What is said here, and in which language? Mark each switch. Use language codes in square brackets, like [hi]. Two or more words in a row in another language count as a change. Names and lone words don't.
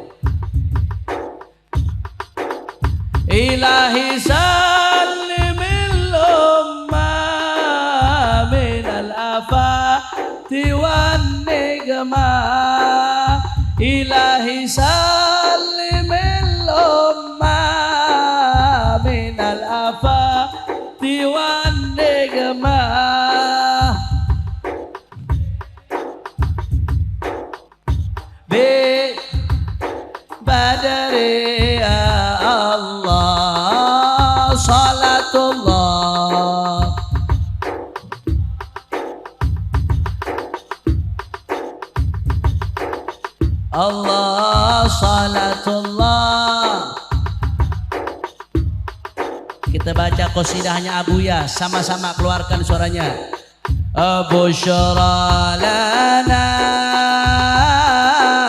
[ar] إلهي سلم الأمة من الآفات والنقمة. إلهي سلم الأمة من الآفات والنقمة. ببدر يا الله. صلاة الله الله. Salatullah. [id] Kita baca qasidahnya Abuya, sama-sama keluarkan suaranya. [ar] أبو شرى لنا